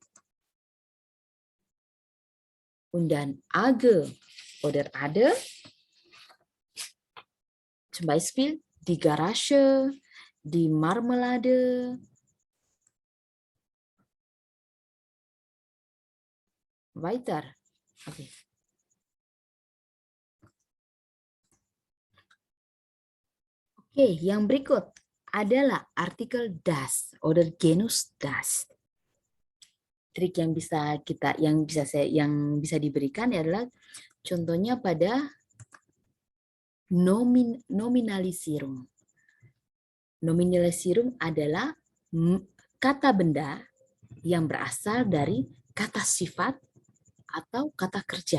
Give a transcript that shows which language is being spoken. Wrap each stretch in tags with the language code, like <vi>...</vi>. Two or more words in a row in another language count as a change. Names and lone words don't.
<de>Und dann Age oder Ade, zum Beispiel die Garage, die Marmelade. Weiter. Okay.</de> <id>Oke, yang berikut adalah artikel</id> <de>das oder genus das.</de> <id>Trik yang bisa diberikan adalah contohnya pada nominalisierung. Nominalisierung adalah kata benda yang berasal dari kata sifat atau kata kerja.</id>